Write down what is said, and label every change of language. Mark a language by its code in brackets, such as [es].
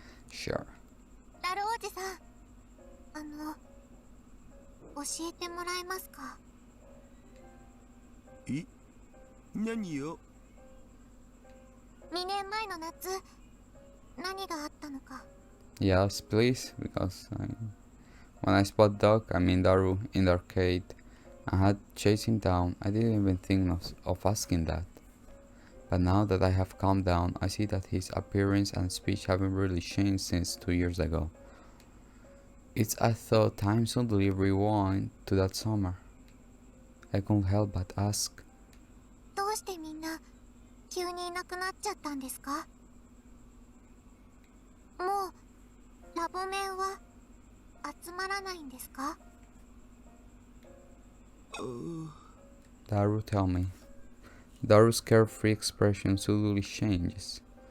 [en] Sure. [ja] ダルおじさん、教えてもらえますか？え？何よ 2年前の夏、何があったのか。 [en] Yes, please, because when I spot Doc, I mean Daru, in the arcade, I had chased him down. I didn't even think of asking that. But now that I have calmed down, I see that his appearance and speech haven't really changed since 2 years ago. It's as though time suddenly rewound to that summer. I couldn't help but ask, [ja] どうしてみんな急にいなくなっちゃったんですか？もうラボメンは集まらないんですか？ [en] Daru, tell me. Daru's carefree expression suddenly changes.